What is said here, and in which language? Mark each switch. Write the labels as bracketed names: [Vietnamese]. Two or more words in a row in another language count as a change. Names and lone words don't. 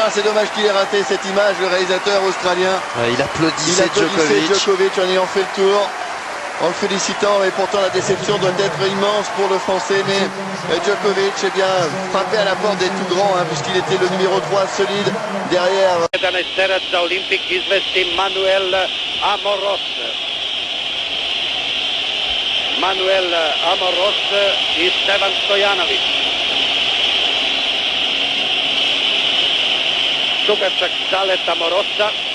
[French] C'est dommage qu'il ait raté cette image, le réalisateur australien. Ouais, il applaudissait Djokovic en ayant fait le tour, en le félicitant. Et pourtant la déception doit être immense pour le Français. Mais Djokovic, eh bien, frappé à la porte des tout grands, puisqu'il était le numéro 3 solide derrière. [Serbian] Za Olimpik izvesti Manuel Amoros. Manuel Amoros i Stevan Stojanović. Dugačak zalet Amorosa.